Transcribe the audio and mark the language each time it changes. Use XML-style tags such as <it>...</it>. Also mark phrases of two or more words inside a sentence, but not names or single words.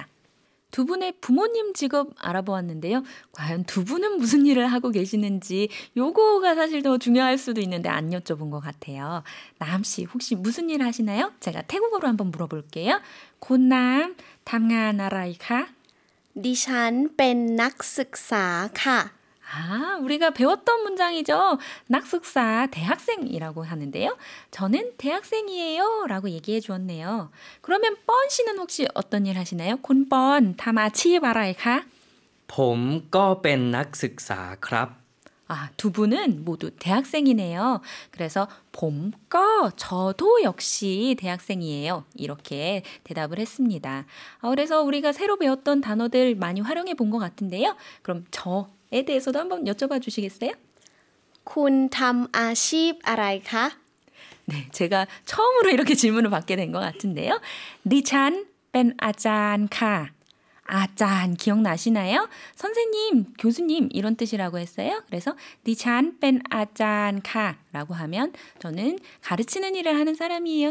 <ko>두 분의 부모님 직업 알아보았는데요. 과연 두 분은 무슨 일을 하고 계시는지 요거가 사실 더 중요할 수도 있는데 안 여쭤본 것 같아요. 남씨 혹시 무슨 일 하시나요? 제가 태국어로 한번 물어볼게요.</ko> <th>คุณน้ำทำงานอะไรคะ ดิฉันเป็นนักศึกษาค่ะ</th> <ko>우리가 배웠던 문장이죠. 낙숙사 대학생이라고 하는데요. 저는 대학생이에요 라고 얘기해 주었네요. 그러면 뻔 씨는 혹시 어떤 일 하시나요?</ko> <th>คุณ뻔ทำอาชีพอะไรคะ ผมก็เป็นนักศึกษาครับ</th> <ko>두 분은 모두 대학생이네요. 그래서</ko> <th>ผมก็</th> <ko>저도 역시 대학생이에요. 이렇게 대답을 했습니다. 그래서 우리가 새로 배웠던 단어들 많이 활용해 본 것 같은데요. 그럼 저에 대해서도 한번 여쭤봐 주시겠어요?</ko> <th>คุณทำอาชีพอะไรคะ</th> <ko>네, 제가 처음으로 이렇게 질문을 받게 된 것 같은데요.</ko> <th>ดิฉันเป็นอาจารย์ค่ะ.</th> <ko>아짠 기억나시나요? 선생님, 교수님 이런 뜻이라고 했어요. 그래서</ko> <th>ดิฉันเป็นอาจารย์ค่ะ</th> <ko>라고 하면 저는 가르치는 일을 하는 사람이에요.</ko>